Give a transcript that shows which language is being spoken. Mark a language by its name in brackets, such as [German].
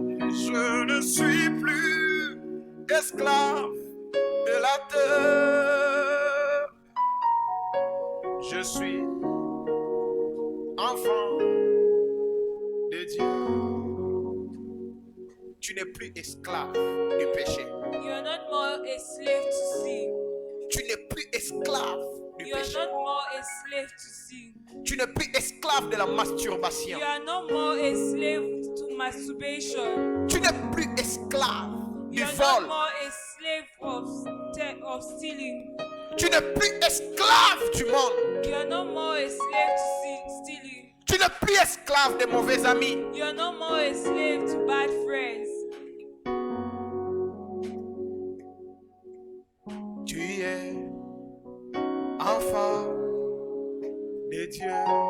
[French] Je ne suis plus esclave de la terre. Je suis enfant de Dieu. Tu n'es plus esclave du péché. [English] You are not more a slave to sin. [French] Tu n'es plus esclave du [English] You are [French] péché. [English] not more a slave to sin. [French] Tu n'es plus esclave de la masturbation. [English] You are no more a slave to masturbation. [French] Tu n'es plus esclave du [English] You are not [French] vol. [English] more a slave of stealing. [French] Tu n'es plus esclave du monde. [English] You are no more a slave to stealing. [French] Tu n'es plus esclave des mauvais amis. [English] You are no more a slave to bad friends. [French] Tu es enfant de Dieu.